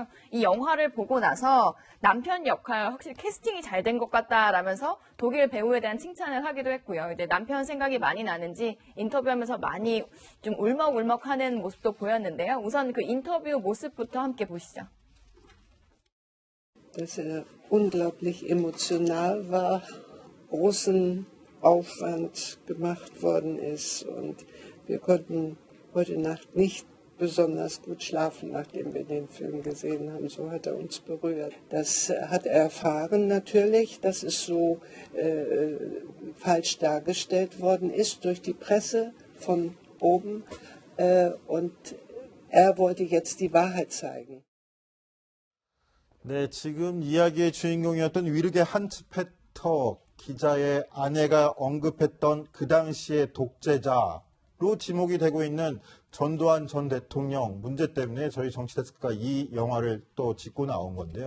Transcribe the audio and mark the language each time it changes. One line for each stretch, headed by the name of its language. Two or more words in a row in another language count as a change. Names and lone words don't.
Korean: 이 영화를 보고 나서 남편 역할 확실히 캐스팅이 잘 된 것 같다라면서 독일 배우에 대한 칭찬을 하기도 했고요. 이제 남편 생각이 많이 나는지 인터뷰하면서 많이 좀 울먹울먹하는 모습도 보였는데요. 우선 그 인터뷰 모습부터 함께 보시죠.
German: Dass unglaublich emotional war, großen Aufwand gemacht worden ist und wir konnten heute Nacht nicht besonders gut schlafen, nachdem wir den Film gesehen haben. So hat er uns berührt. Das hat er erfahren natürlich, dass es so falsch dargestellt worden ist durch die Presse von oben und er wollte jetzt die Wahrheit zeigen.
Korean: 네, 지금 이야기의 주인공이었던 위르게 한츠페터 기자의 아내가 언급했던 그 당시의 독재자로 지목이 되고 있는 전두환 전 대통령 문제 때문에 저희 정치데스크가 이 영화를 또 짚고 나온 건데요.